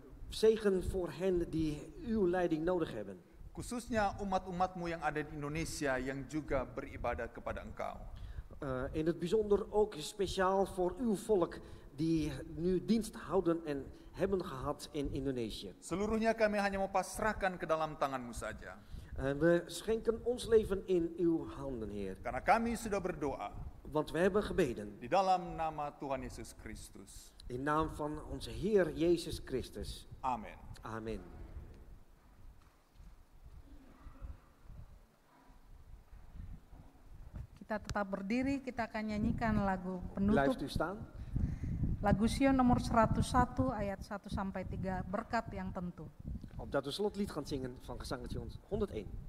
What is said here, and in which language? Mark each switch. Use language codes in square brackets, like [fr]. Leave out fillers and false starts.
[nl] Zegen voor hen die uw leiding nodig hebben. [id] Khususnya umat-umat-Mu yang ada di Indonesia yang juga beribadah kepada Engkau. [nl] In het bijzonder ook speciaal voor uw volk die nu dienst houden en hebben gehad in Indonesië. [id] Seluruhnya kami hanya mau pasrahkan ke dalam tangan-Mu saja. [nl] We schenken ons leven in uw handen, Heer. [id] Karena kami sudah berdoa. [nl] Want we hebben gebeden. [id] Di dalam nama Tuhan Yesus Kristus. [nl] In naam van onze Heer Jezus Christus. [id] Amin. [nl] Amin. [id] Kita tetap berdiri, kita akan nyanyikan lagu penutup. [nl] Blijft u staan. [id] Lagu Sion nomor 101 ayat 1 sampai 3, berkat yang tentu. [nl] Opdat we slotlied gaan zingen van gezangetje 101.